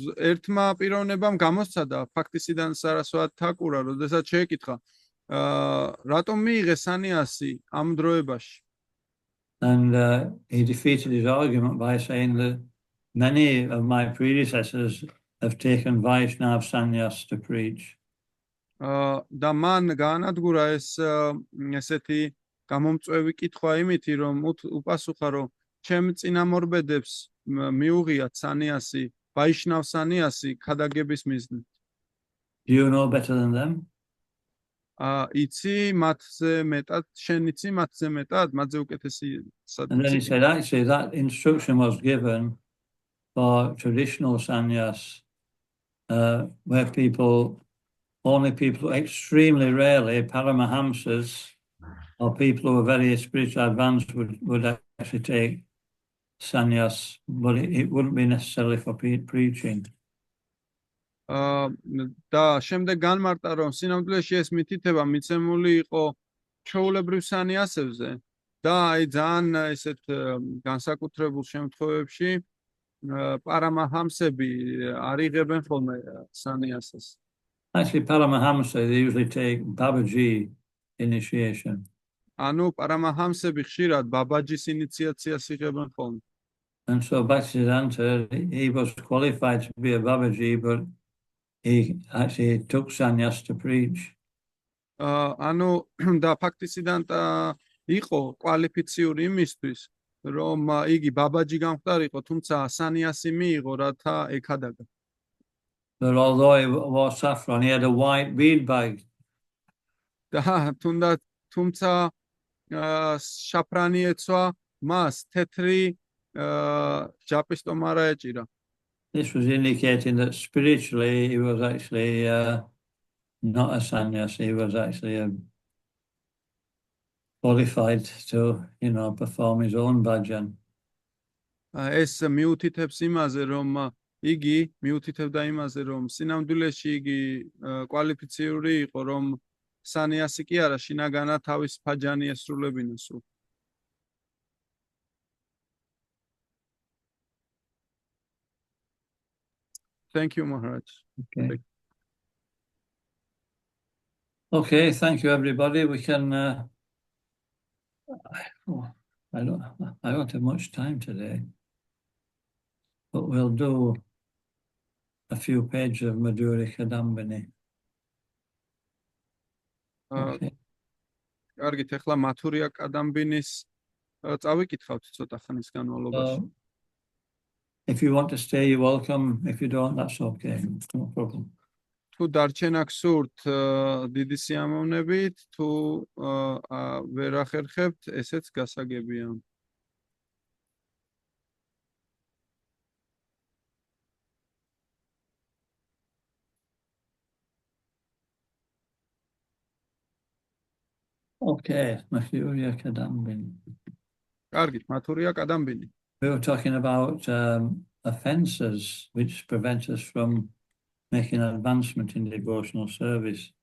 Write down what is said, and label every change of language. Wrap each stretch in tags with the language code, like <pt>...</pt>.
<ka>ერთმა პიროვნებამ გამოსცადა ფაქტისიდან სარასვათ თაკურა, როდესაც შეეკითხა, რატომ მიიღე სანიასი ამ დროებაში?</ka> <en>And he defeated his argument by saying that many of my predecessors have taken Vaishnava sannyas to preach.</en> <ka>და მან გაანადგურა ესეთი გამომწვევი კითხვა იმითი, რომ უპასუხა, რომ ჩემ წინამორბედებს მიუღიათ სანიასი, ვაიშნავ სანიასი ქადაგების მიზნით.</ka> <en>Do you know better than them?</en> <ka>იცი მათზე მეტად, შენ იცი მათზე მეტად, მათზე უკეთესი</ka> <en>And then he said, actually, that instruction was given for traditional sannyas, where only people extremely rarely, Paramahamsas, or people who are very spiritually advanced would actually take sannyas, but it wouldn't be necessarily for preaching.</en> <ka>და შემდეგ განმარტა, რომ სინამდვილეში ეს მითითება მიცემული იყო ჩვეულებრივ სანიასებზე და აი ძალიან ესეთ განსაკუთრებულ შემთხვევებში პარამაჰამსები არიღებენ ხოლმე სანიასას.</ka> <en>Actually, Paramahamsa, they usually take Babaji initiation.</en> <ka>ანუ პარამაჰამსები ხშირად ბაბაჯის ინიციაციას იღებენ ხოლმე.</ka> <en>And so Bhaktisiddhanta, he was qualified to be a Babaji, but he actually took sannyas to preach.</en> <ka>ანუ და ფაქტისიდანტა იყო კვალიფიციური იმისთვის, რომ იგი ბაბაჯი გამხდარიყო, თუმცა სანიასი მიიღო, რათა ეკადაგა.</ka> <en>But although he wore saffron, he had a white bead bag.</en> <ka>და თუმცა შაფრანი ეცვა მას თეთრი ჯაპისტომარა ეჭირა.</ka> <en>This was indicating that spiritually he was actually not a sannyas, he was actually qualified to, you know, perform his own bhajan.</en> <ka>ეს მიუთითებს იმაზე, რომ იგი მიუთითებდა იმაზე, რომ სინამდვილეში იგი კვალიფიციური იყო, რომ სანიასი კი არა, შინაგანად თავის ბაჯანი ესრულებინა სულ.</ka> <en>Thank you, Maharaj. Okay, thank you everybody. We can I don't have much time today, but we'll do a few pages of Madhuri Kadambini. Okay.</en> <ka>კარგით, ახლა მათურია კადამბინის წავიკითხავთ ცოტა ხნის განმავლობაში.</ka> <en>If you want to stay, you're welcome. If you don't, that's okay. No problem.</en> <ka>თუ დარჩენა გსურთ დიდი სიამოვნებით, თუ ვერ ახერხებთ, ესეც გასაგებია.</ka> <en>Okay, Madhurya Kadambini.</en> <ka>კარგით, მათურია კადამბინი.</ka> <en>We were talking about offences which prevent us from making an advancement in devotional service.</en>